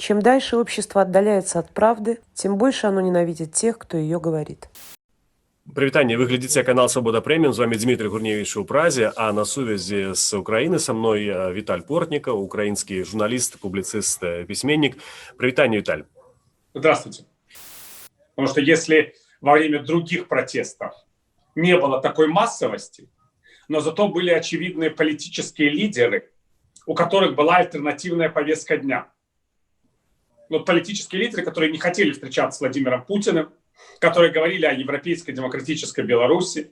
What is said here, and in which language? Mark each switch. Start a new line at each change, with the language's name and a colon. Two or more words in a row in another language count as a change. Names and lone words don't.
Russian: Чем дальше общество отдаляется от правды, тем больше оно ненавидит тех, кто ее говорит.
Belarusian: Прывітанне, вы глядзіце канал Свабода Прэміум, з вами Дмітрый Гурневіч у Празе, а на сувязі з Украіны са мной Віталь Портніка, украінскі журналіст, публіцыст, пісьменнік. Прывітанне, Віталь.
Russian: Здравствуйте. Потому что если во время других протестов не было такой массовости, но зато были очевидные политические лидеры, у которых была альтернативная повестка дня. Вот политические лидеры, которые не хотели встречаться с Владимиром Путиным, которые говорили о европейской демократической Беларуси.